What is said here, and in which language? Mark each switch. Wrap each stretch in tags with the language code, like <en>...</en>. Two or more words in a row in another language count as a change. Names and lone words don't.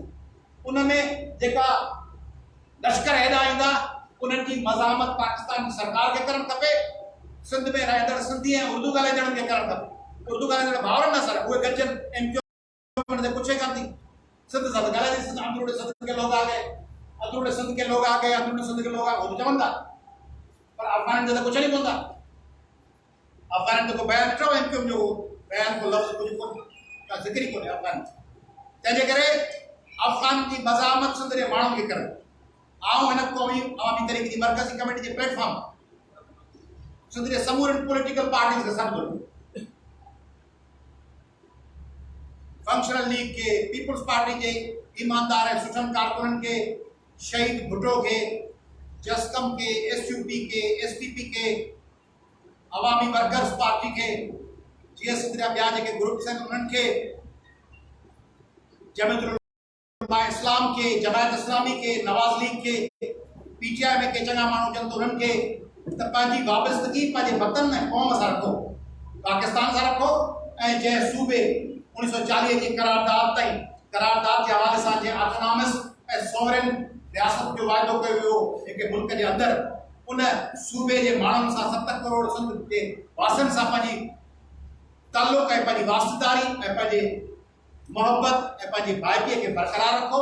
<sd>उन में जेका लश्कर हेॾा ईंदा, उन्हनि जी मज़ामत पाकिस्तान जी सरकार खे करणु खपे। सिंध में रहंदड़ सिंधी ऐं उर्दू ॻाल्हाईंदड़नि खे करणु खपे। उर्दू ॻाल्हाईंदड़ भाउरनि न सर उहे गॾिजनि, MQ ते पुछे कान थी। सिंध सां त ॻाल्हाए थी,</sd> <ur>اندرونی سندھ کے لوگ آ گئے, اندرونی سندھ کے لوگ آ گئے, اندرونی سندھ کے لوگ آ گئے,</ur> <sd>उहो चवंदा, पर अफ़गान ते त कुझु नहीं पवंदा। अफ़गान ते को बयान ॾिठो MQ जो बयान को लफ़्ज़ कुझु कोन्हे, का ज़िक्र ई कोन्हे अफ़गान। तंहिंजे करे अफ़गान जी मज़ामत सिंध जे माण्हुनि खे करणु। आऊं हिन क़ौमी अवामी तरीक़े जी मरकज़ी कमेटी जे प्लेटफॉर्म सिंध जे समूरनि</sd> <en>political parties</en> <sd>खे सॾु कयो। फंक्शनल लीग के, पीपल्स पार्टी के ईमानदार ऐं सुठनि कारकुननि खे, शहीद भुट्टो के, जसकम के, SUP के, SPP के, अवामी वर्कर्स पार्टी के, जीअं सिंध जा ॿिया जेके ग्रुप्स आहिनि उन्हनि खे, जमीयतुल इस्लाम के, जमायत इस्लामी के, नवाज़ लीग के, PTI में के चङा माण्हू जन, उन्हनि खे त पंहिंजी वाबस्तगी पंहिंजे वतन ऐं क़ौम सां रखो, पाकिस्तान सां रखो। ऐं जंहिं सूबे 1940 जी करारदाद जे हवाले सां जंहिं ऑटोनॉमस ऐं सोवरेन रियासत जो वाइदो कयो वियो जेके मुल्क जे अंदरि, उन सूबे जे माण्हुनि सां 70 करोड़ सिंध जे वासियुनि सां पंहिंजी ताल्लुक़ ऐं पंहिंजी वास्तेदारी ऐं पंहिंजे मोहब्बत ऐं पंहिंजी भाइटीअ खे बरक़रार रखो।</sd>